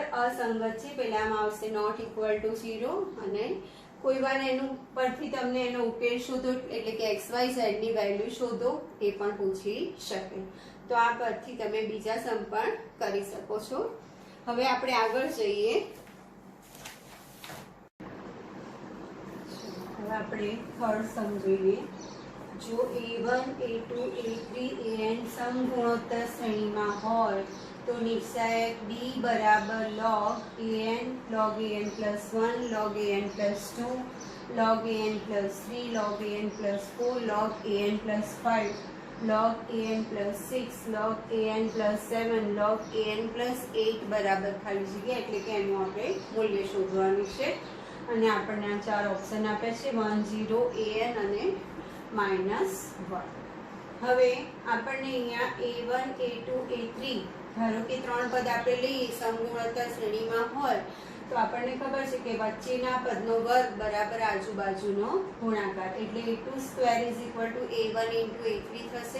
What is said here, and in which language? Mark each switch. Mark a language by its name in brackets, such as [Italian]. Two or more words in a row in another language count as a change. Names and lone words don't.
[Gujarati] અસંગત છે પહેલામાં આવશે [English] not equal to [Gujarati] 0 અને કોઈ વાર એનું પરથી તમને એનો ઉકેલ શોધો એટલે કે xyz ની વેલ્યુ શોધો એ પણ પૂછી શકે। તો આ પરથી તમે બીજા સમ પણ કરી શકો છો। હવે આપણે આગળ જઈએ। હવે આપણે [English] third sum [Gujarati] જોઈએ। જો a1 a2 a3 an સમ ગુણોત્તર શ્રેણીમાં હોય તો નિશ્ચાયક d બરાબર [English] log an plus 1 log an plus 2 log an plus 3 log an plus 4 log an plus 5 log an plus 6 log an plus 7 log an plus 8 [Gujarati] બરાબર ખાલી જગ્યા એટલે કે એનું આપણે મૂલ્ય શોધવાનું છે। અને આપણને આ 4 ઓપ્શન આપ્યા છે 1 0 an અને -1। હવે આપણને અહીંયા a1 a2 a3 ધારો કે 3 પદ આપણે લઈએ સમગુણોત્તર શ્રેણીમાં હોય તો આપણને ખબર છે કે વચ્ચેના પદનો વર્ગ બરાબર આજુબાજુનો ગુણાકાર એટલે a2² = a1 * a3 થશે।